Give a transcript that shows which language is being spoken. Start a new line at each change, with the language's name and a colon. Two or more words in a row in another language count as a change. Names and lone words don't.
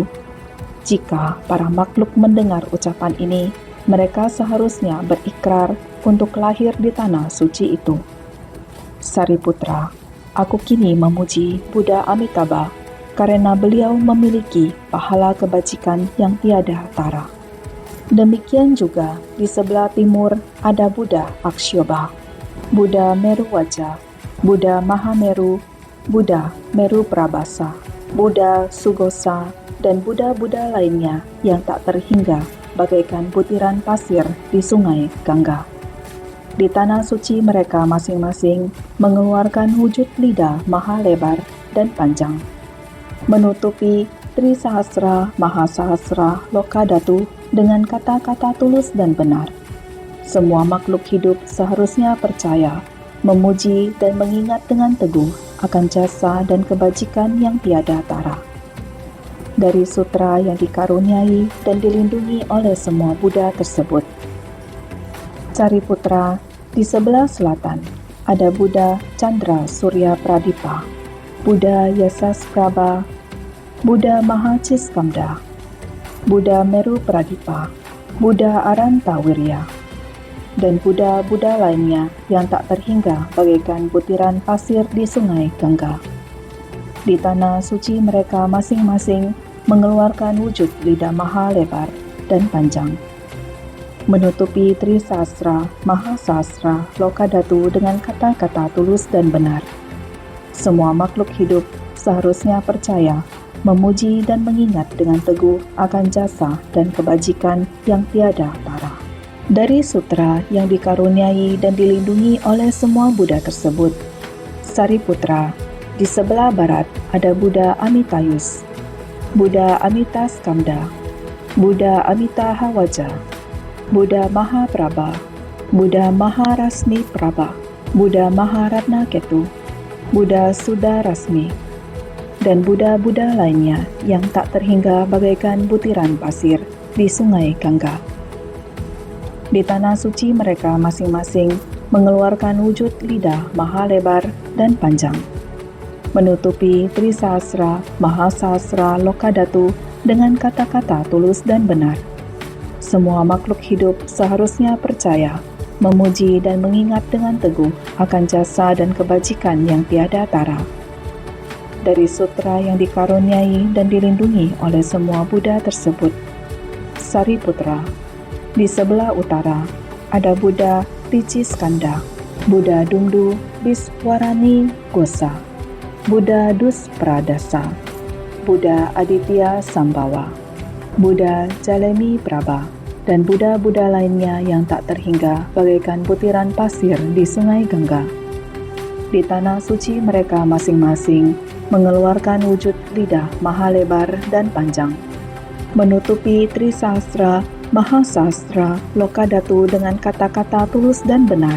Indonesian: Jika para makhluk mendengar ucapan ini, mereka seharusnya berikrar untuk lahir di tanah suci itu. Sariputra, aku kini memuji Buddha Amitabha karena beliau memiliki pahala kebajikan yang tiada tara. Demikian juga di sebelah timur ada Buddha Akshyoba, Buddha Meru Wajah, Buddha Mahameru, Buddha Meru Prabhasa, Buddha Sugosa, dan Buddha-Buddha lainnya yang tak terhingga bagaikan butiran pasir di sungai Gangga. Di tanah suci mereka masing-masing mengeluarkan wujud lidah maha lebar dan panjang, menutupi Trisahasra Mahasahasra Lokadatu dengan kata-kata tulus dan benar. Semua makhluk hidup seharusnya percaya, memuji dan mengingat dengan teguh akan jasa dan kebajikan yang tiada tara. Dari sutra yang dikaruniai dan dilindungi oleh semua Buddha tersebut. Sariputra, di sebelah selatan ada Buddha Chandra Surya Pradipa, Buddha Yasasprabha, Buddha Mahaciskamda, Buddha Meru Pradipa, Buddha Arantawirya, dan Buddha-Buddha lainnya yang tak terhingga bagaikan butiran pasir di sungai Gangga. Di tanah suci mereka masing-masing mengeluarkan wujud lidah maha lebar dan panjang, menutupi Trisasra Mahasasra Lokadatu dengan kata-kata tulus dan benar. Semua makhluk hidup seharusnya percaya, memuji dan mengingat dengan teguh akan jasa dan kebajikan yang tiada tara. Dari sutra yang dikaruniai dan dilindungi oleh semua Buddha tersebut. Sariputra, di sebelah barat ada Buddha Amitayus, Buddha Amitaskamda, Buddha Amitahawaja, Buddha Mahaprabha, Buddha Maharasmi Prabha, Buddha Maharatna Ketu, Buddha Sudarasmi, dan Buddha-Buddha lainnya yang tak terhingga bagaikan butiran pasir di sungai Gangga. Di tanah suci mereka masing-masing mengeluarkan wujud lidah maha lebar dan panjang, menutupi Trisahasra Mahasahasra Lokadatu dengan kata-kata tulus dan benar. Semua makhluk hidup seharusnya percaya, memuji dan mengingat dengan teguh akan jasa dan kebajikan yang tiada tara. Dari sutra yang dikaruniai dan dilindungi oleh semua Buddha tersebut. Sariputra, di sebelah utara ada Buddha Tijjiskanda, Buddha Dumdu Biswarani Gosa, Buddha Duspradasa, Buddha Aditya Sambawa, Buddha Jalemi Prabha, dan Buddha-Buddha lainnya yang tak terhingga bagaikan butiran pasir di sungai Gangga. Di tanah suci mereka masing-masing mengeluarkan wujud lidah maha lebar dan panjang, menutupi Trisahasra Mahasahasra Lokadatu dengan kata-kata tulus dan benar.